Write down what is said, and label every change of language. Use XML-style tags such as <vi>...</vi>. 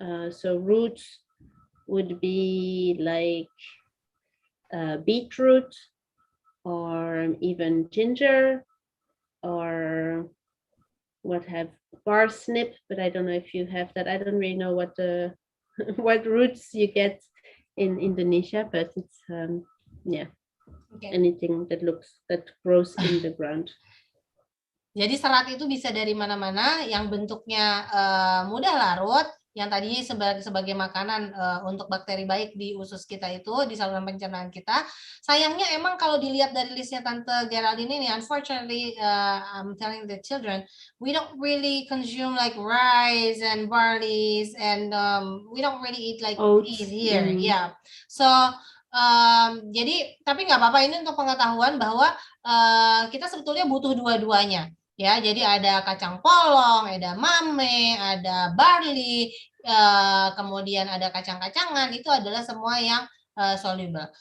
<en>So roots would be like beetroot, or even ginger, or what have parsnip, but I don't know if you have that. I don't really know what the what roots you get in Indonesia, but it's Okay. anything that grows in the ground.</en> <id>Jadi serat itu bisa dari mana-mana, yang bentuknya mudah larut, yang tadi sebagai makanan untuk bakteri baik di usus kita itu, di saluran pencernaan kita. Sayangnya emang kalau dilihat dari listnya Tante Geraldine ini,</id> <en>unfortunately, I'm telling the children, we don't really consume like rice and barleys, and we don't really eat like these here. Yeah.</en> <id>So jadi tapi nggak apa-apa, ini untuk pengetahuan bahwa kita sebetulnya butuh dua-duanya. Ya, jadi ada kacang polong, ada mame, ada barley, kemudian ada kacang-kacangan, itu adalah semua yang soluble.</id>